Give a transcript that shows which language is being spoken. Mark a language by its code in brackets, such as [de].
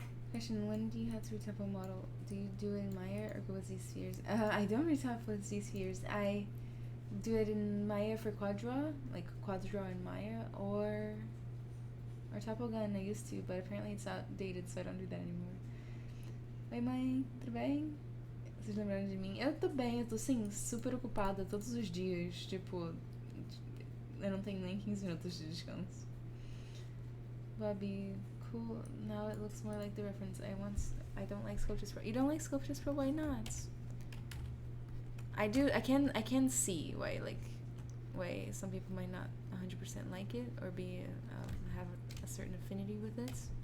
[en] Question: when do you have to retop a model? Do you do it in Maya or go with Z-spheres? I don't retop with Z-spheres. I do it in Maya for Quadra, like Quadra in Maya, or Topogun. I used to, but apparently it's outdated, so I don't do that anymore. [pt] Oi, mãe, tudo bem? Vocês lembraram de mim? Eu tô bem, eu tô sim, super ocupada todos os dias. Tipo, eu não tenho nem 15 minutos de descanso. [en] Bobby, cool. Now it looks more like the reference. I don't like Sculptures Pro. You don't like Sculptures Pro? Why not? I do. I can see why some people might not 100% like it or be have a certain affinity with it.